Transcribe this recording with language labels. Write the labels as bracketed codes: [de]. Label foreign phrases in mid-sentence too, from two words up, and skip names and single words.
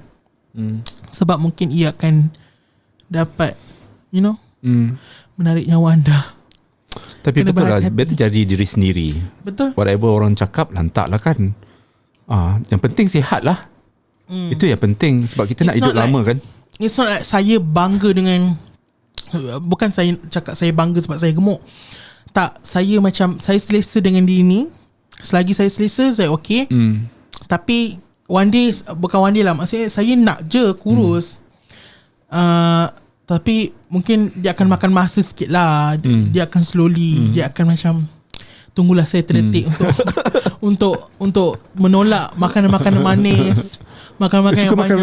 [ms] Sebab mungkin ia akan dapat menarik nyawa anda. Tapi kena betul lah, better jadi diri sendiri. Betul. Whatever orang cakap, lantak lah kan. Yang penting sihat lah. Itu yang penting. Sebab kita nak hidup lama kan. [en] It's not like [ms] saya bangga dengan, bukan saya cakap saya bangga sebab saya gemuk. Tak, saya macam saya selesa dengan diri ni. Selagi saya selesa, saya okay. Tapi [en] one day, [ms] bukan [en] one day [ms] lah, maksudnya saya nak je kurus. Tapi mungkin dia akan makan masa sikit lah. Dia akan slowly, dia akan macam tunggulah saya terdetik untuk menolak makanan-makanan manis. Makanan-makanan yang banyak.